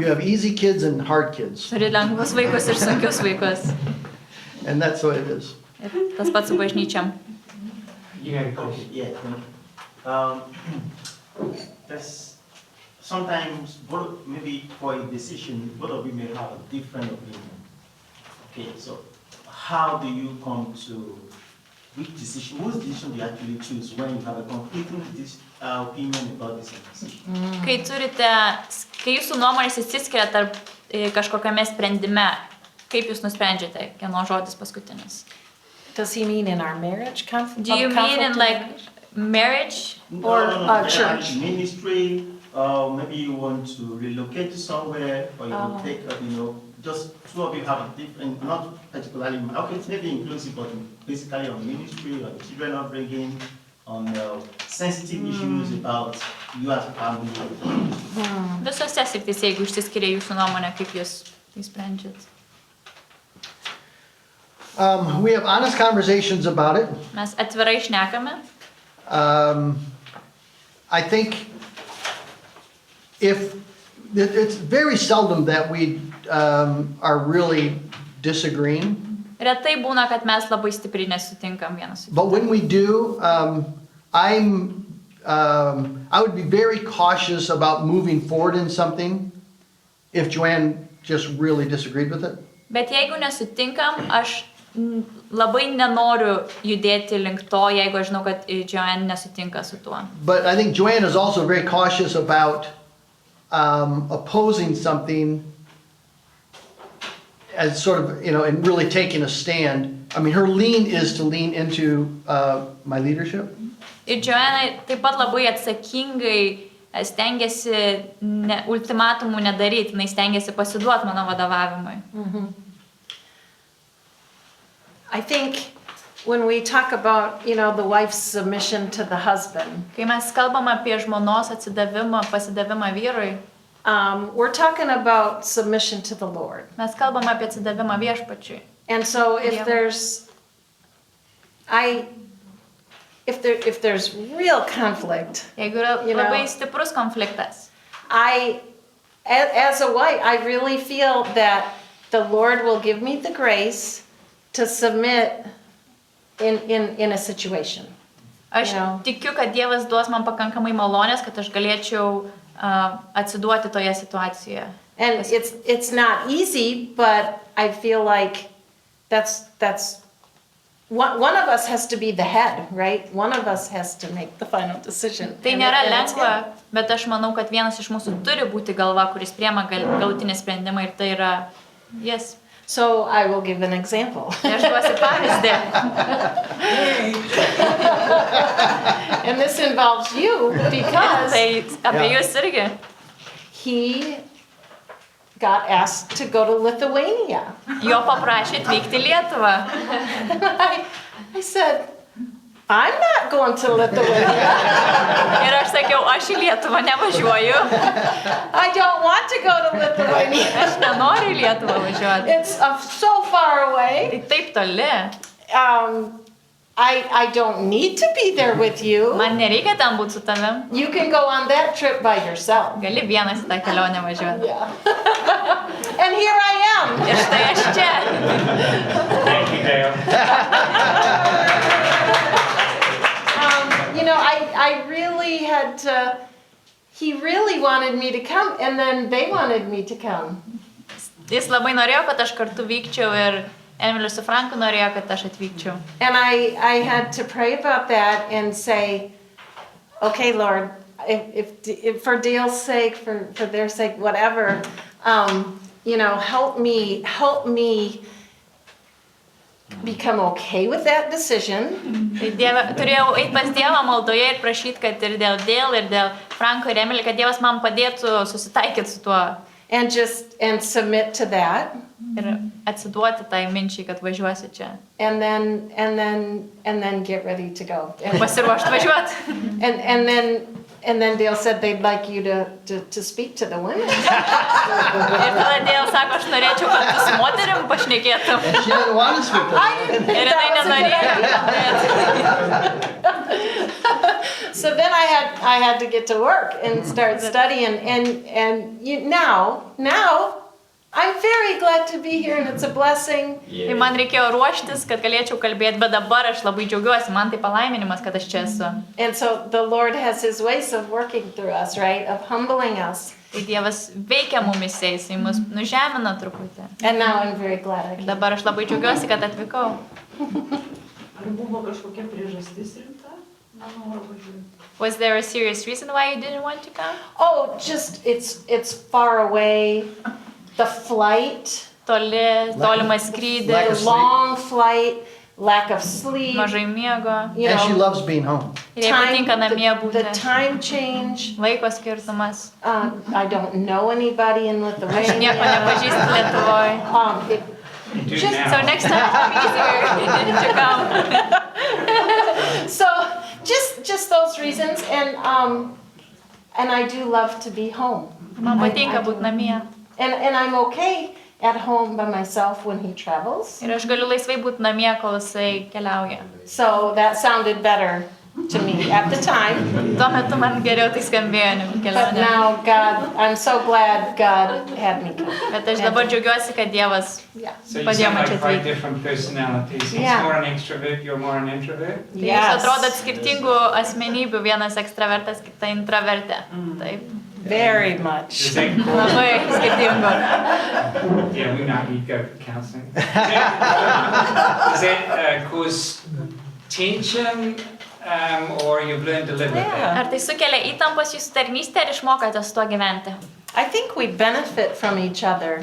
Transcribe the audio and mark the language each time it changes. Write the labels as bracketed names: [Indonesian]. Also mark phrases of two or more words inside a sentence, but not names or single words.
[English] You have easy kids and hard kids. [Lithuanian] Turi lengvus vaikus ir sunkius vaikus. [English] And that's the way it is. [Lithuanian] Ir tas pats su bažnyčiam. [English] You had a question. Yeah, there's sometimes maybe for a decision, both of you may have a different opinion. Okay, so how do you come to which decision? Whose decision do you actually choose when you have a conflicting opinion about this decision? [Lithuanian] Kai jūsų nuomonės išsiskiria tarp kažkokiame sprendime, kaip jūs nusprendžiate, kieno žodis paskutinis? [English] Does he mean in our marriage conflict? Do you mean in like marriage? Or no, church? Ministry, maybe you want to relocate to somewhere, or you will take, just two of you have a different, not particularly, okay, it's maybe inclusive, but basically on ministry, on children upbringing, on sensitive issues about you as a family. [Lithuanian] Visose srityse, jeigu išsiskiria jūsų nuomonė, kaip jūs tai sprendžiat? [English] We have honest conversations about it. [Lithuanian] Mes atvirai šnekame. [English] I think it's very seldom that we are really disagreeing. [Lithuanian] Retai būna, kad mes labai stipriai nesutinkam vienas su kitu. [English] But when we do, I would be very cautious about moving forward in something if Joanne just really disagreed with it. [Lithuanian] Bet jeigu nesutinkam, aš labai nenoriu judėti link to, jeigu aš žinau, kad Joanne nesutinka su tuo. [English] But I think Joanne is also very cautious about opposing something as sort of, and really taking a stand. I mean, her lean is to lean into my leadership. [Lithuanian] Ir Joanne taip pat labai atsakingai stengiasi ultimatumų nedaryti, jinai stengiasi pasiduoti mano vadovavimui. [English] I think when we talk about, the wife's submission to the husband, [Lithuanian] Kai mes kalbam apie žmonos atsidavimą, pasidavimą vyrui, [English] we're talking about submission to the Lord. [Lithuanian] mes kalbam apie atsidavimą viešpačiui. [English] And so if Yeah. there's real conflict, [Lithuanian] Jeigu yra [English] You know. [Lithuanian] labai stiprus konfliktas, [English] as a wife, I really feel that the Lord will give me the grace to submit in a situation. [Lithuanian] aš [English] Yeah. [Lithuanian] tikiu, kad Dievas duos man pakankamai malonės, kad aš galėčiau atsiduoti toje situacijoje. [English] And it's not easy, but I feel like that's one of us has to be the head, right? One of us has to make the final decision. [Lithuanian] Tai [English] And- [Lithuanian] nėra [English] and it's [Lithuanian] lengva, [English] him. [Lithuanian] bet aš manau, kad vienas iš mūsų turi būti galva, kuris priema galutinį sprendimą ir tai yra jis. [English] So I will give an example. [Lithuanian] Tai aš duosiu pavyzdį. [English] And this involves you because [Lithuanian] Tai apie jūs irgi. [English] he got asked to go to Lithuania. [Lithuanian] Jo paprašė atvykti į Lietuvą. [English] And I said, I'm not going to Lithuania. [Lithuanian] Ir aš sakiau, aš į Lietuvą nevažiuoju. [English] I don't want to go to Lithuania. [Lithuanian] Aš nenoriu į Lietuvą važiuoti. [English] It's so far away. [Lithuanian] Tai taip toli. [English] I don't need to be there with you. [Lithuanian] Man nereikia ten būti su tavim. [English] You can go on that trip by yourself. [Lithuanian] Gali vienas į tą kelionę važiuoti. [English] Yeah. And here I am. [Lithuanian] Ir štai aš čia. [English] Thank you, Dale. You know, I really had to, he really wanted me to come, and then they wanted me to come. [Lithuanian] Jis labai norėjo, kad aš kartu vykčiau ir Emilis su Franku norėjo, kad aš atvykčiau. [English] And I had to pray about that and say, okay, Lord, if for Dale's sake, for their sake, whatever, you know, help me become okay with that decision. [Lithuanian] Tai turėjau eiti pas Dievą maldoje ir prašyti, kad ir dėl Dale, ir dėl Franko ir Emilio, kad Dievas man padėtų susitaikyti su tuo. [English] And submit to that. [Lithuanian] Ir atsiduoti tai minčiai, kad važiuosiu čia. [English] And then get ready to go. [Lithuanian] Ir pasiruošti važiuoti. [English] And then Dale said they'd like you to speak to the women. [Lithuanian] Ir tada Dale sako, aš norėčiau, kad tu su moterim pašnekėtum. [English] And she didn't want to speak to I didn't think [Lithuanian] Ir jinai [English] that [Lithuanian] nenorėjo. [English] So then I had to get to work and start studying, and now I'm very glad to be here, and it's a blessing. [Lithuanian] Tai man reikėjo ruoštis, kad galėčiau kalbėti, bet dabar aš labai džiaugiuosi, man tai palaiminimas, kad aš čia esu. [English] And so the Lord has His ways of working through us, right? Of humbling us. [Lithuanian] Tai Dievas veikia mumise, jisai mus nužemina truputį. [English] And now I'm very glad I came. [Lithuanian] Dabar aš labai džiaugiuosi, kad atvykau. Ar buvo kažkokia priežastis rimta? Nenoriu važiuoti. [English] Was there a serious reason why you didn't want to come? Oh, just it's far away. The flight, [Lithuanian] Tolimas [English] Lack [Lithuanian] skrydis, [English] of sleep. long flight, lack of sleep. [Lithuanian] mažai miego. [English] You And she know, loves being home. [Lithuanian] Ir jai patinka namie [English] the [Lithuanian] būti. [English] time change. [Lithuanian] Laiko skirtumas. [English] I don't know anybody in [Lithuanian] Aš nieko [English] Lithuania. [Lithuanian] nepažįstu Lietuvoje. [English] You do Just now. So next time it's easier to come. So just those reasons, and I do love to be home. [Lithuanian] Man patinka būti namie. [English] And I'm okay at home by myself when he travels. [Lithuanian] Ir aš galiu laisvai būti namie, kol jisai keliauja. [English] So that sounded better to me at the time. [Lithuanian] Tuo metu man geriau tai skambėjo negu [English] But [Lithuanian] kelionė. [English] now I'm so glad God had me come. [Lithuanian] Bet aš dabar džiaugiuosi, kad Dievas [English] Yeah. So you [Lithuanian] Padėjo [English] sound [Lithuanian] man čia [English] like quite [Lithuanian] atvykti. [English] different personalities. He's Yeah. more an extrovert, you're more an introvert. [Lithuanian] Tai jūs [English] Yes. [Lithuanian] atrodat skirtingų asmenybių, vienas ekstravertas, kita intravertė. Taip, [English] Very Is much. that cool? [Lithuanian] labai skirtingų. [English] Yeah, we know you'd go for counseling. Does that cause tension, or you've learned to live with that? [Lithuanian] Ar tai sukelia įtampos jūsų tarnystę ir išmokate su tuo gyventi? [English] I think we benefit from each other.